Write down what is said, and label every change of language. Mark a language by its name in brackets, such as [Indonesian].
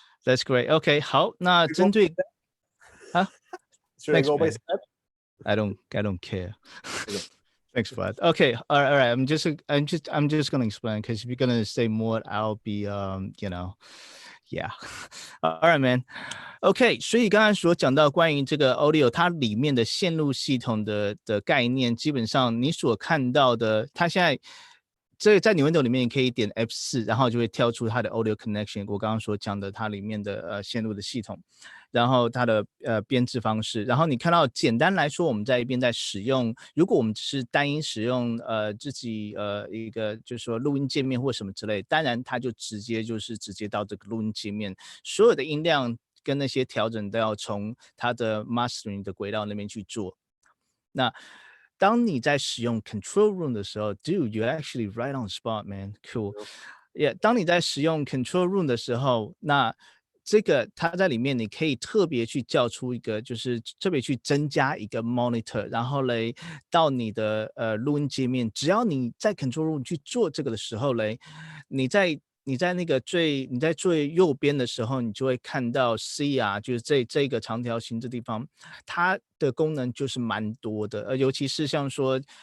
[English] That's great. Okay. [Chinese] 好，那针对 [English] Should I go by step? I don't care. Thanks, Vlad. Okay. All right. I'm just gonna explain, because if you're gonna say more, I'll be yeah. All right, man. [Chinese] OK， 所以刚才所讲到关于这个 audio 它里面的线路系统的概念，基本上你所看到的，它现在这个在Nuendo里面，你可以点 F4， 然后就会跳出它的 audio connection。我刚刚所讲的它里面的线路的系统，然后它的编制方式，然后你看到简单来说，我们在一边在使用，如果我们只是单一使用自己一个就是说录音界面或什么之类，当然它就直接到这个录音界面，所有的音量跟那些调整都要从它的 mastering 的轨道那边去做。那当你在使用 control room 的时候 ， [English] dude, you're actually right on spot, man. Cool. [Chinese] 也当你在使用 control room 的时候，那这个它在里面你可以特别去叫出一个，就是特别去增加一个 monitor， 然后嘞到你的录音界面，只要你在 control room 去做这个的时候嘞，你在那个最右边的时候，你就会看到 C 啊，就是这个长条形这地方，它的功能就是蛮多的，尤其是像说